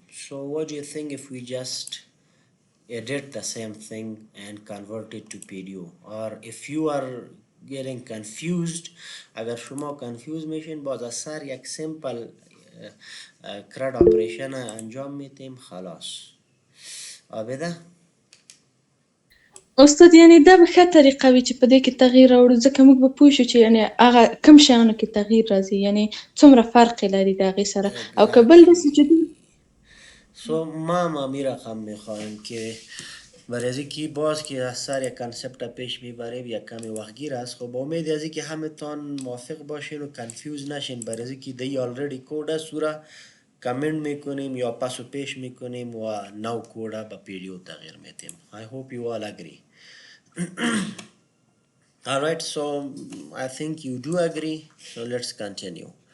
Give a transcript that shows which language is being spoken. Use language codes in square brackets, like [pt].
[en] So what do you think if we just edit the same thing and convert it to PDO? Or if you are getting confused، [fa] اگر شما confused میشین باز از سر یک simple CRUD operation انجام میتیم خلاص. آبیده؟ [ps] استاد یعنی دا به ښه طریقه وي چې په دې کې تغییر راوړو، ځکه موږ به پوه شو چې یعنی هغه کوم شیانو کې تغییر راځي، یعنی څومره فرق یې لري د هغې سره. او که بل داسې چې [fa] سو ما می رقم میخوایم که برای از اینکه باز که از سر یک کنسپت پیش میبریم یک کمی وقتگیر است. خب با امید از اینکه همه تان موافق باشین و کنفیوز نشین. برای از اینکه دی آلردی کود است او را کامنت میکنیم یا پس و پیش میکنیم و نو کود به PDO تغییر میتیم. [en] I hope you all agree. Alright, so I think you do agree, so let's continue.